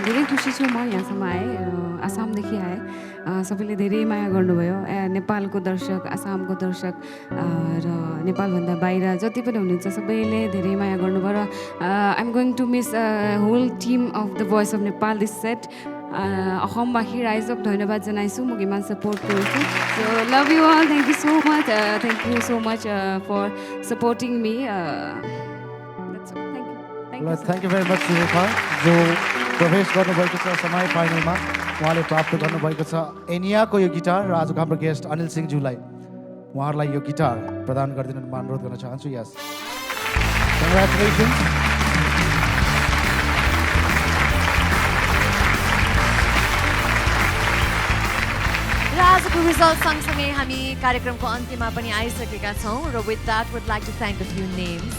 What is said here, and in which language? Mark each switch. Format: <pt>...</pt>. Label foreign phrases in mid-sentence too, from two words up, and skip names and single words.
<ne>धेरै खुसी छु म यहाँसम्म आएँ आसामदेखि आएँ सबैले धेरै माया गर्नुभयो नेपालको दर्शक आसामको दर्शक र नेपालभन्दा बाहिर जति पनि हुनुहुन्छ सबैले धेरै माया गर्नुभयो र</ne> <en>I am going to miss whole team of the Voice of Nepal this set</en> <as>অসমবাসী ৰাইজক ধন্যবাদ জনাইছোঁ মোক ইমান ছাপোৰ্ট কৰিছোঁ</as> <en>So love you all thank you so much for supporting me that's all Thank you very much</en> <ne>सुरेखा जो प्रवेश गर्नुभएको छ समय फाइनलमा उहाँले प्राप्त गर्नुभएको छ एनियाको यो गिटार र आजको हाम्रो गेस्ट अनिल सिंहज्यूलाई उहाँहरूलाई यो गिटार प्रदान गरिदिनु म अनुरोध गर्न चाहन्छु यस कङ्ग्रेचुलेसन्स र आजको रिजल्ट सँगसँगै हामी कार्यक्रमको अन्त्यमा पनि आइसकेका छौँ र</ne> <en>with that would like to thank a few names</en>